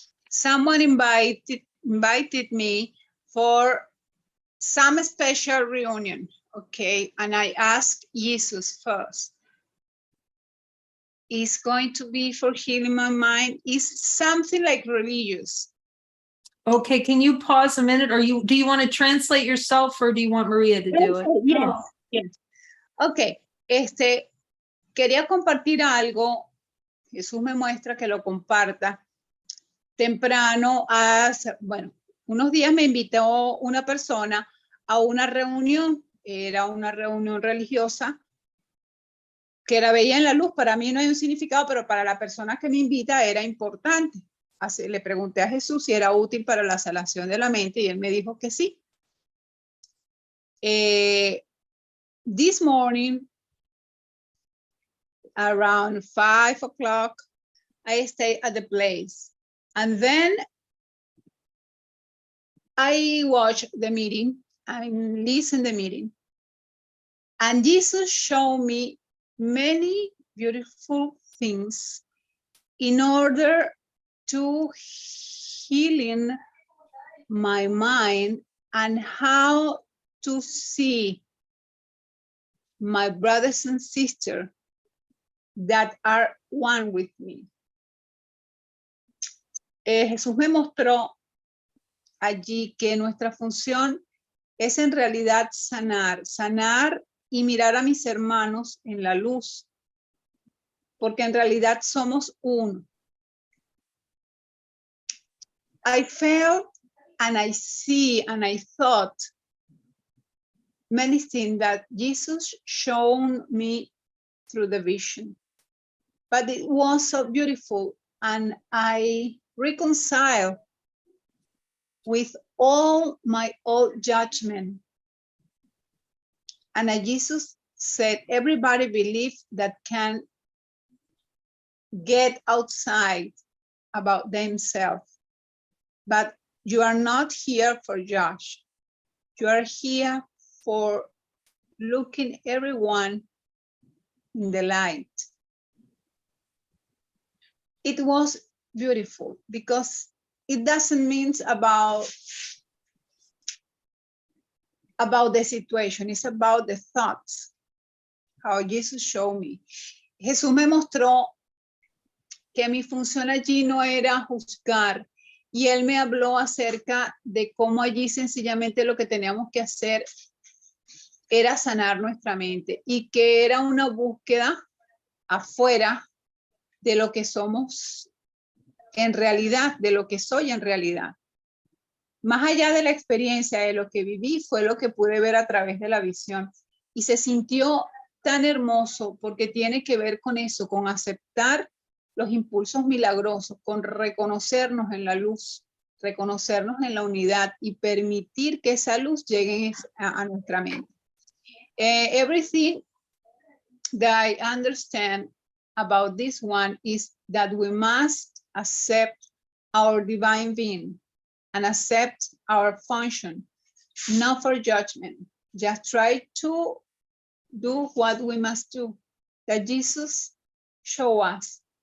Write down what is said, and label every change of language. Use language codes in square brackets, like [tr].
[en] Someone invited me for some special reunion. Okay. And I asked Jesus first. Is going to be for healing my mind? Is something like religious? Okay, can you pause a minute, or do you want to translate yourself, or do you want Maria to do it? Yes, yes. [es] Okay, quería compartir algo. Jesús me muestra que lo comparta. Temprano, bueno, unos días me invitó una persona a una reunión. Era una reunión religiosa que la veía en la luz. Para mí no hay un significado, pero para la persona que me invita era importante. Así, le pregunté a Jesús si era útil para la sanación de la mente y él me dijo que sí. [en] This morning, around 5 o'clock, I stayed at the place. And then I watched the meeting, I listened to the meeting. And Jesus showed me many beautiful things in order to healing my mind and how to see my brothers and sisters that are one with me. [es] Jesús me mostró allí que nuestra función es en realidad sanar y mirar a mis hermanos en la luz, porque en realidad somos uno. [en] I felt and I see and I thought many things that Jesus showed me through the vision. But it was so beautiful, and I reconciled with all my old judgment. And Jesus said, everybody believes that can get outside about themselves, but you are not here for judge. You are here for looking everyone in the light. It was beautiful because it doesn't mean about the situation, it's about the thoughts, how Jesus showed me. [es] Jesús me mostró que mi función allí no era juzgar, y él me habló acerca de cómo allí sencillamente lo que teníamos que hacer era sanar nuestra mente, y que era una búsqueda afuera de lo que somos en realidad, de lo que soy en realidad. Más allá de la experiencia, de lo que viví, fue lo que pude ver a través de la visión. Y se sintió tan hermoso porque tiene que ver con eso, con aceptar los impulsos milagrosos, con reconocernos en la luz, reconocernos en la unidad y permitir que esa luz llegue a nuestra mente. [en] Everything that I understand about this one is that we must accept our divine being and accept our function, not for judgment. Just try to do what we must do, that Jesus showed us.